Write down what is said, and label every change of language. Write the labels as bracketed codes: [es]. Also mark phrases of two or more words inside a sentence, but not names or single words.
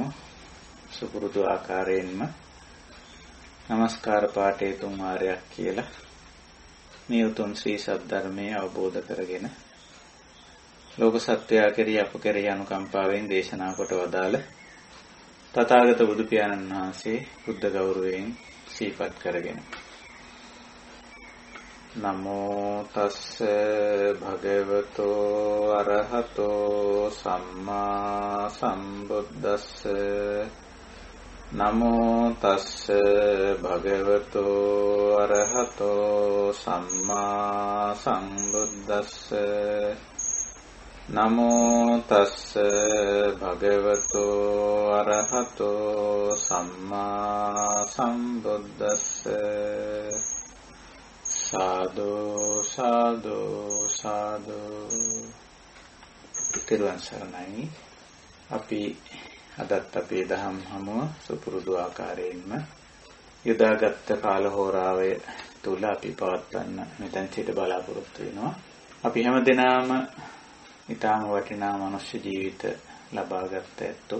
[si] සුපුරුදු ආකාරයෙන්ම නමස්කාර පාඨය 3 වාරයක් කියලා මේ උතුම් ශ්‍රී සද්ධර්මයේ අවබෝධ කරගෙන ලෝක සත්වයා කෙරෙහි අප කෙරෙහි අනුකම්පාවෙන් දේශනා කොට වදාළ තථාගත බුදු පියාණන් වහන්සේ බුද්ධ ගෞරවයෙන් සිහිපත් කරගෙන [pi] නමෝ තස්ස භගවතෝ අරහතෝ සම්මා සම්බුද්දස්ස නමෝ තස්ස භගවතෝ අරහතෝ සම්මා සම්බුද්දස්ස නමෝ තස්ස භගවතෝ අරහතෝ සම්මා සම්බුද්දස්ස සාදු සාදු සාදු. [si] තෙරුවන් සරණයි. අපි අදත් අපේ දහම් හමුව සුපුරුදු ආකාරයෙන්ම යොදාගත් කාල හෝරාවය තුල අපි පවත්වන්න මෙතෙන් සිට බලාපොරොත්තු වෙනවා. අපි හැමදෙනාම ඊටාම වටිනා මනුෂ්‍ය ජීවිත ලබාගත් ඇත්තෝ.